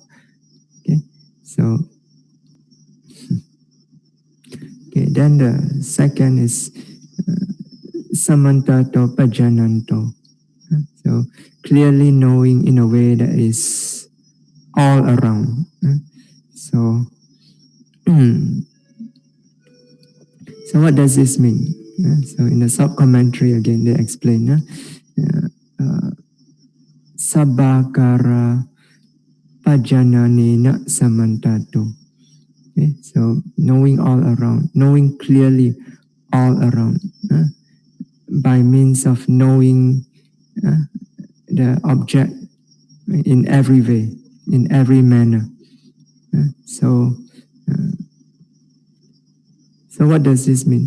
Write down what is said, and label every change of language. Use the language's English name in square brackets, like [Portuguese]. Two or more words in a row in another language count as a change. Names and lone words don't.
[English] Okay, so then the second is [Pali] samantato pajananto. [English] So clearly knowing in a way that is all around. So, so what does this mean? So in the sub-commentary again, they explain [Pali] sabbakara pajananena samantato. [English] Okay, so knowing all around, knowing clearly all around, by means of knowing the object in every way, in every manner. So what does this mean?